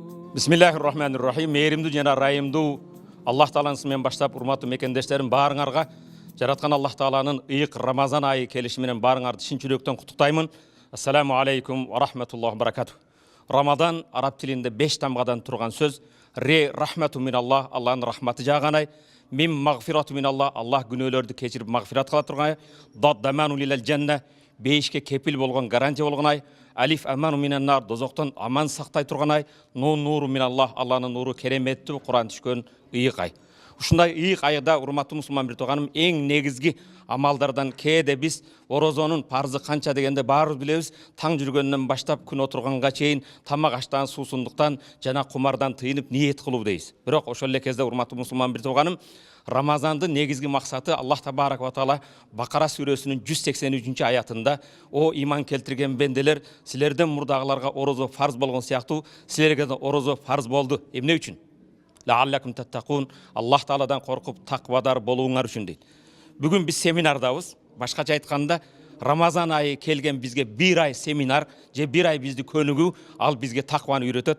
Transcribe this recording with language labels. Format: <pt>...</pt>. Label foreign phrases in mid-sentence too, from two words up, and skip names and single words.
<ar>بسم الله الرحمن الرحيم.</ar> <ky>Мейірімді жана райымды Аллах Тааланысымен баштап, урматтуу мекендештерим, баарыңарга жараткан Аллах Тааланын ыйык Рамазан айы келиши менен баарыңарды чын жүрөктөн куттуктаймын.</ky> <ar>السلام عليكم ورحمة الله وبركاته.</ar> <ky>Рамадан араб тилинде 5 тамгадан турган сөз.</ky> <ar>راء رحمة من الله,</ar> <ky>Аллахтын рахматы жааган ай.</ky> <ar>ميم مغفرة من الله,</ar> <ky>Аллах күнөөлөрдү кечирип магфират кыла турган ай.</ky> <ar>ضاد ضمان للجنة,</ar> <ky>бейишке кепил болгон, гарантия болгон ай.</ky> <ar>ألف أمان من النار,</ar> <ky>дозоктон аман сактай турган ай.</ky> <ar>نون نور من الله,</ar> <ky>Аллахтын нуру кереметтүү, Куран түшкөн ыйык ай. Ушундай ыйык айда урматтуу мусулман бир тууганым, эң негизги амалдардан кээде биз орозонун парзы канча дегенде баарыбыз билебиз. Таң жүргөндөн баштап күн отурганга чейин тамак аштан, суусундуктан жана кумардан тыйынып ниет кылуу дейбиз. Бирок ошол эле кезде урматтуу мусулман бир тууганым, Рамазандын негизги максаты</ky> <ar>الله تبارك وتعالى</ar> <ky>Бакара сүрөсүнүн 183 аятында: "О иман келтирген бенделер, силерден мурдагыларга орозо фарз болгон сыяктуу, силерге да орозо фарз болду. Эмне үчүн?</ky> <ar>لعلكم تتقون,</ar> <ky>Аллах Тааладан коркуп таквадар болууңар үчүн" дейт. Бүгүн биз семинардабыз. Башкача айтканда, Рамазан айы келген бизге бир ай семинар, же бир ай бизди көнүгүү, ал бизге такваны үйрөтөт.</ky>